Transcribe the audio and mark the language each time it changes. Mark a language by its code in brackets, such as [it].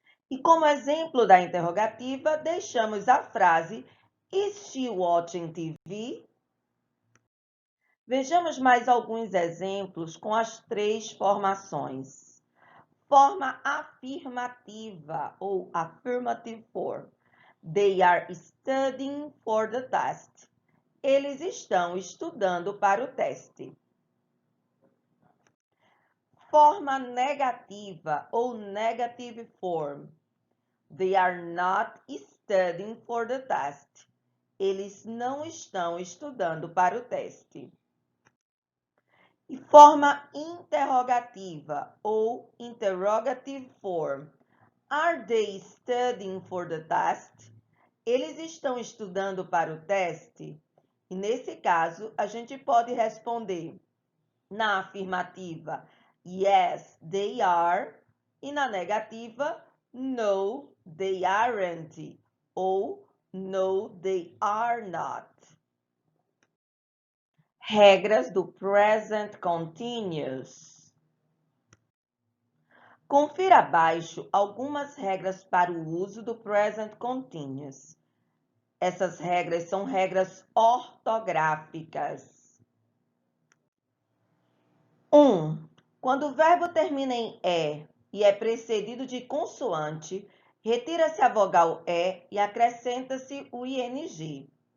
[pt] E como exemplo da interrogativa, deixamos a frase [en] Is she watching TV? [pt] Vejamos mais alguns exemplos com as três formações. Forma afirmativa ou [en] affirmative form. They are studying for the test. [pt] Eles estão estudando para o teste. Forma negativa ou [en] negative form. They are not studying for the test. [pt] Eles não estão estudando para o teste. E forma interrogativa ou [en] interrogative form. Are they studying for the test? [pt] Eles estão estudando para o teste? E nesse caso, a gente pode responder na afirmativa, [en] yes, they are, [pt] e na negativa, [en] no, they aren't, [pt] ou [en] No, they are not. [pt] Regras do Present Continuous. Confira abaixo algumas regras para o uso do Present Continuous. Essas regras são regras ortográficas. 1. Quando o verbo termina em e é precedido de consoante, retira-se a vogal E e acrescenta-se o ing.